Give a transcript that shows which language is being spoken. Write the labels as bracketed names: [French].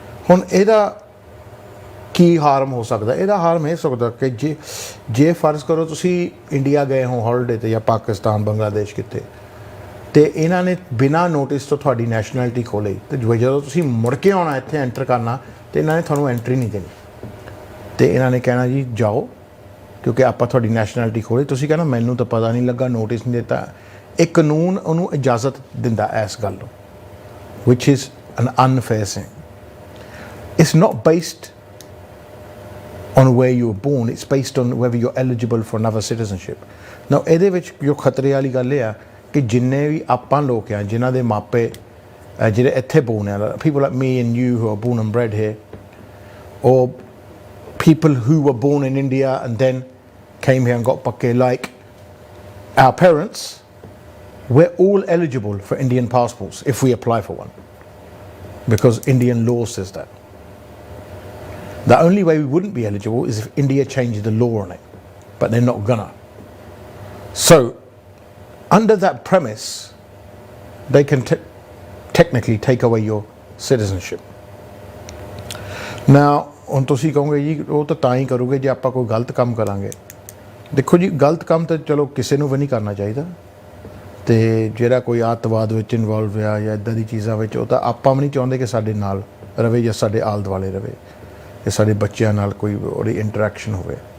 [Punjabi] ਹੁਣ ਇਹਦਾ ਕੀ ਹਾਰਮ ਹੋ ਸਕਦਾ? ਇਹਦਾ ਹਾਰਮ ਇਹ ਸਕਦਾ ਕਿ ਜੇ ਫਰਜ਼ ਕਰੋ ਤੁਸੀਂ ਇੰਡੀਆ ਗਏ ਹੋ ਹੌਲੀਡੇ 'ਤੇ ਜਾਂ ਪਾਕਿਸਤਾਨ ਬੰਗਲਾਦੇਸ਼ ਕਿਤੇ ਅਤੇ ਇਹਨਾਂ ਨੇ ਬਿਨਾਂ ਨੋਟਿਸ ਤੋਂ ਤੁਹਾਡੀ ਨੈਸ਼ਨੈਲਿਟੀ ਖੋਹ ਲਈ ਅਤੇ ਜਦੋਂ ਤੁਸੀਂ ਮੁੜ ਕੇ ਆਉਣਾ ਇੱਥੇ ਐਂਟਰ ਕਰਨਾ ਅਤੇ ਇਹਨਾਂ ਨੇ ਤੁਹਾਨੂੰ ਐਂਟਰੀ ਨਹੀਂ ਦੇਣੀ ਅਤੇ ਇਹਨਾਂ ਨੇ ਕਹਿਣਾ ਜੀ ਜਾਓ ਕਿਉਂਕਿ ਆਪਾਂ ਤੁਹਾਡੀ ਨੈਸ਼ਨੈਲਿਟੀ ਖੋਹ ਲਈ। ਤੁਸੀਂ ਕਹਿਣਾ ਮੈਨੂੰ ਤਾਂ ਪਤਾ ਨਹੀਂ ਲੱਗਾ ਨੋਟਿਸ ਨਹੀਂ ਦਿੱਤਾ। ਇਹ ਕਾਨੂੰਨ ਉਹਨੂੰ ਇਜਾਜ਼ਤ ਦਿੰਦਾ ਇਸ ਗੱਲ ਨੂੰ [English] ਵਿਚ is an unfair thing. It's not based on where you were born, it's based on whether you're eligible for another citizenship. Now [Punjabi] ਇਹਦੇ ਵਿੱਚ ਜੋ ਖਤਰੇ ਵਾਲੀ ਗੱਲ ਇਹ ਆ ਕਿ ਜਿੰਨੇ ਵੀ ਆਪਾਂ ਲੋਕ ਆ ਜਿਨ੍ਹਾਂ ਦੇ ਮਾਪੇ ਜਿਹੜੇ ਇੱਥੇ born ਆ [English] people like me and you who are born and bred here or people who were born in India and then came here and got pakke like our parents, we're all eligible for Indian passports if we apply for one because Indian law says that. The only way we wouldn't be eligible is if India changed the law on it, but they're not gonna. So, under that premise, they can technically take away your citizenship. [Punjabi] Now, ਹੁਣ ਤੁਸੀਂ ਕਹੋਗੇ ਜੀ ਉਹ ਤਾਂ ਹੀ ਕਰੋਗੇ ਜੇ ਆਪਾਂ ਕੋਈ ਗਲਤ ਕੰਮ ਕਰਾਂਗੇ। ਦੇਖੋ ਜੀ ਗਲਤ ਕੰਮ ਤਾਂ ਚਲੋ ਕਿਸੇ ਨੂੰ ਵੀ ਨਹੀਂ ਕਰਨਾ ਚਾਹੀਦਾ ਅਤੇ ਜਿਹੜਾ ਕੋਈ ਅੱਤਵਾਦ ਵਿੱਚ ਇਨਵੋਲਵ ਆ ਜਾਂ ਇੱਦਾਂ ਦੀ ਚੀਜ਼ਾਂ ਵਿੱਚ ਉਹ ਤਾਂ ਆਪਾਂ ਵੀ ਨਹੀਂ ਚਾਹੁੰਦੇ ਕਿ ਸਾਡੇ ਨਾਲ ਰਵੇ ਜਾਂ ਸਾਡੇ ਆਲੇ ਦੁਆਲੇ ਰਵੇ ਕਿ ਸਾਡੇ ਬੱਚਿਆਂ ਨਾਲ ਕੋਈ ਉਹਦੀ ਇੰਟਰੈਕਸ਼ਨ ਹੋਵੇ।